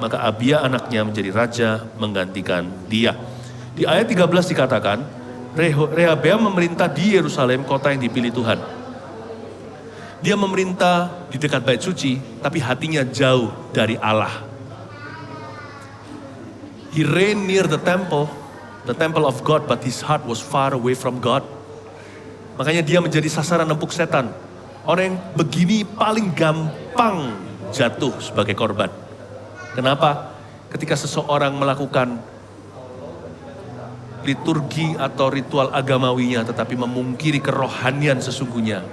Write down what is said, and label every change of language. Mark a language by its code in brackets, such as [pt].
[id] Maka Abia anaknya menjadi raja menggantikan dia. Di ayat 13 dikatakan Rehabeam memerintah di Yerusalem, kota yang dipilih Tuhan. Dia memerintah di dekat bait suci, tapi hatinya jauh dari Allah. [en] He reigned near the temple of God, but his heart was far away from God. [id] Makanya dia menjadi sasaran empuk setan. Orang yang begini paling gampang jatuh sebagai korban. Kenapa? Ketika seseorang melakukan liturgi atau ritual agamawinya tetapi memungkiri kerohanian sesungguhnya.